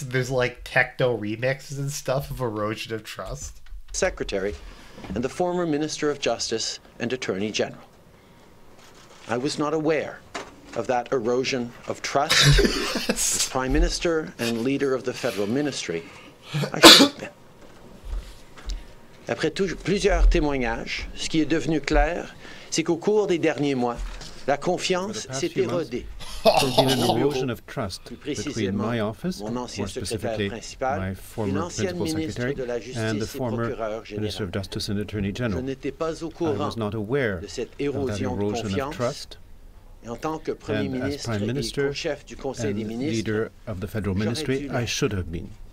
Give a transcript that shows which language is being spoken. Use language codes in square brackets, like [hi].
[en] There's, like, techno remixes and stuff of erosion of trust. Secretary and the former Minister of Justice and Attorney General. I was not aware of that erosion of trust. As Prime Minister and leader of the federal ministry, I should have been. [fr] Après plusieurs témoignages, ce qui est devenu clair, c'est qu'au cours des derniers mois, la confiance s'est érodée. [en] There's been an erosion of trust between my office, more specifically my former principal secretary, and the former Minister of Justice and Attorney General. I was not aware of that erosion of trust. And as Prime Minister and leader of the federal ministry, I should have been.